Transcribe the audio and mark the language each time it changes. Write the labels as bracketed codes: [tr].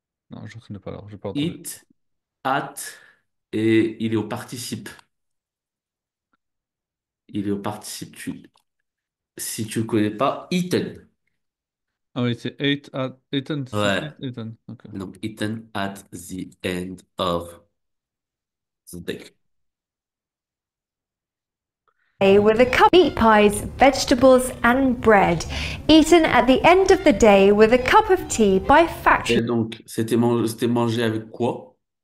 [fr] Non, je ne reconnais pas alors, j'ai pas entendu. Eat, at, et il est au participe. Il est au participe. Si tu le connais pas, eaten. Ah oui, c'est eight at Ethan, c'est Ouais. eight, Ethan. Ok. [en] Donc, eaten at the end of the day. With a cup of meat pies, vegetables, and bread, eaten at the end of the day with a cup of tea by factory [fr] Et donc, c'était mangé avec quoi?